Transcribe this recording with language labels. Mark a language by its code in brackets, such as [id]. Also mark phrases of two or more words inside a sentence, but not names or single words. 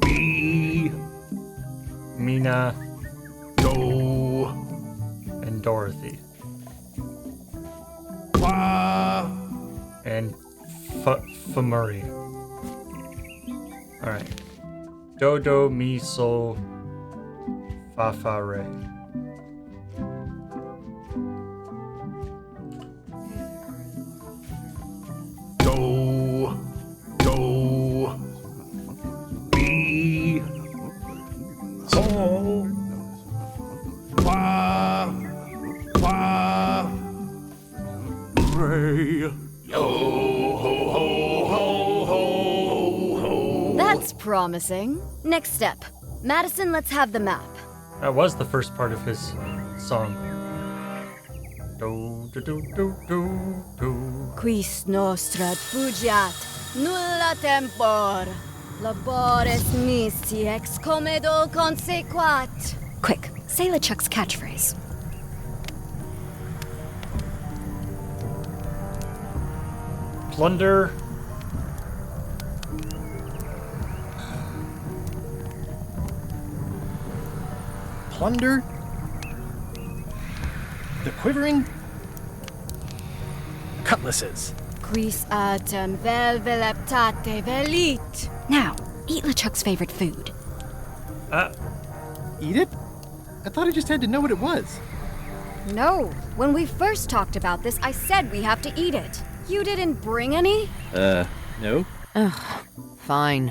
[en] B. Mina, Do. and Dorothy. Fa. And Famuri. Alright. Do, do, mi, sol, fa, fa, re. Do. Do. B. Saul. Fa. Fa. Ray. Yo ho ho ho ho ho. That's promising. Next step. Madison, let's have the map. That was the first part of his song. Do, do, do, do, do, do. [la] Quis nostra fugiat, nulla tempor. Labores missi ex comedo consequat. [en] Quick, say LeChuck's catchphrase. Plunder. Plunder. The quivering cutlasses. [la] Quis autem vel veleptate velit. [en] Now, eat LeChuck's favorite food. Eat it? I thought I just had to know what it was. No, when we first talked about this, I said we have to eat it. You didn't bring any? No. Fine.